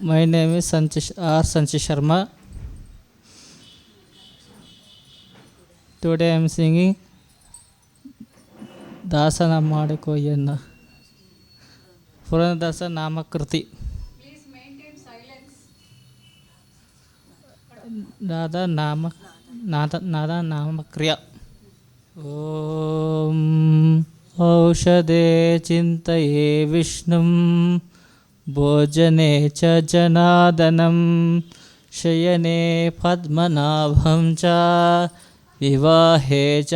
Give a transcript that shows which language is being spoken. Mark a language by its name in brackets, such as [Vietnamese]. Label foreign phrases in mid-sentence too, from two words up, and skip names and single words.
[English] My name is Sanchi Sharma. Today I am singing [Kannada] ದಾಸನ ಮಾಡಿಕೋ ಎನ್ನ ಪುರಂದರದಾಸ ನಾಮಕೃತಿ. ನಾದ ನಾಮಕ್ರಿಯ. [Sanskrit] ಓಂ ಔಷಧೇ ಚಿಂತಯೇ ವಿಷ್ಣುಂ ಭೋಜನೆ ಚ ಜನಾರ್ದನಂ ಶಯನೆ ಪದ್ಮನಾಭಂ ಚ ವಿವಾಹೇ ಚ